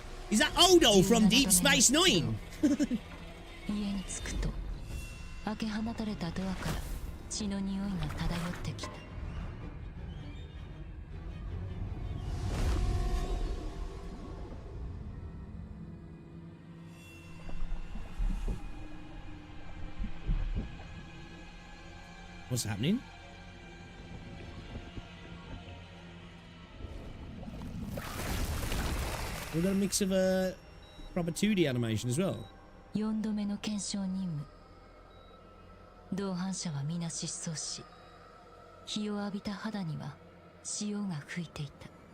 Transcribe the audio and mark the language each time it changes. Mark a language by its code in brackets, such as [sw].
[en] Is that Odo from Deep Space Nine? [ja] 家に着くと、開け放たれたドアから血の匂いが漂ってきた。 [en] What's happening? We've got a mix of proper 2D animation as well. [ja] 4度目の検証任務。同伴者は皆失踪し、日を浴びた肌には潮が吹いていた。